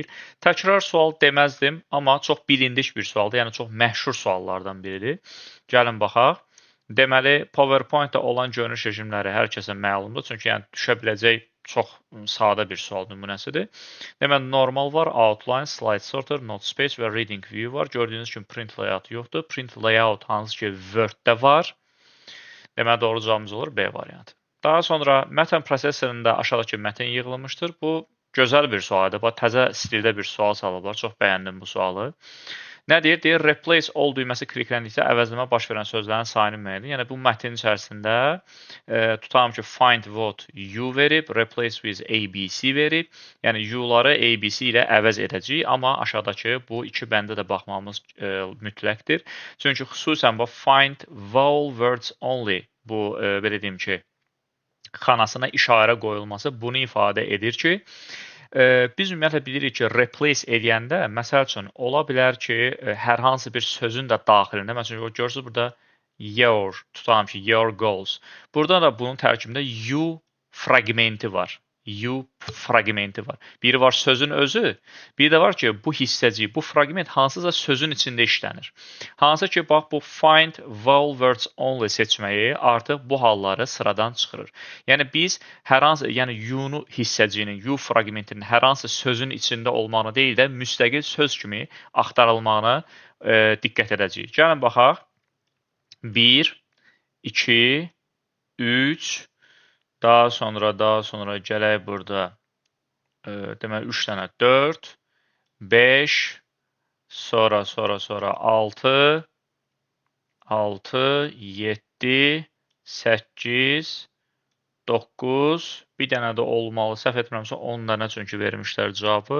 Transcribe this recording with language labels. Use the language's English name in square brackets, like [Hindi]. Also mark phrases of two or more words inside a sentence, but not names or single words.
[Azerbaijani] Təkrar sual deməzdim, amma çox bilindik bir sualdır, yəni çox məşhur suallardan biridir. Gəlin baxaq. Deməli, PowerPoint-da olan görünüş rejimləri hər kəsə məlumdur, çünki yəni düşə biləcək çox sadə bir sual nümunəsidir. Deməli, normal var, [English] outline, slide sorter, note space və reading view var. [Azerbaijani] Gördüyünüz kimi [English] print layout [Azerbaijani] yoxdur. [English] Print layout [Azerbaijani] hansı ki Word-də var. Deməli, doğru cavabımız olur B variantı. Daha sonra mətn prosesorunda aşağıdakı mətn yığılmışdır. Bu gözəl bir sualdır. Bax, təzə stildə bir sual salıblar. Çox bəyəndim bu sualı. Nə deyir? Deyir, [English] replace all [Azerbaijani] düyməsi klikləndikdə əvəzləmə baş verən sözlərin sayını müəyyən edir. Yəni, bu mətnin içərisində tutalım ki, [English] find what you verib, replace with ABC verib. [Azerbaijani] Yəni, you-ları ABC ilə əvəz edəcəyik, amma aşağıdakı bu iki bəndə də baxmamız mütləqdir. Çünki xüsusən bu [English] find vowel words only, [Azerbaijani] bu belə deyim ki, xanasına işarə qoyulması bunu ifadə edir ki, biz ümumiyyətlə bilirik ki, replace edəndə, məsəl üçün, ola bilər ki, hər hansı bir sözün də daxilində, məsələn, görürsünüz burada your, tutalım ki, [English] your goals. [Azerbaijani] Burada da bunun tərkibində you fraqmenti var. You fraqmenti var. Biri var sözün özü, bir də var ki, bu hissəcik, bu fraqment hansısa sözün içində işlənir. Hansı ki, bax, bu [English] find vowel words only [Azerbaijani] seçməyi artıq bu halları sıradan çıxırır. Yəni, biz hər hansı, yəni you-nu hissəciyinin, you fraqmentinin hər hansı sözün içində olmağını deyil də, müstəqil söz kimi axtarılmağına diqqət edəcəyik. Gəlin, baxaq. 1, 2, 3, daha sonra gələk burada, deməli, 3 dənə 4, 5, sonra 6, 7, 8, 9, bir dənə də olmalı, səhv etmirəmsə 10 dənə çünki vermişlər cavabı.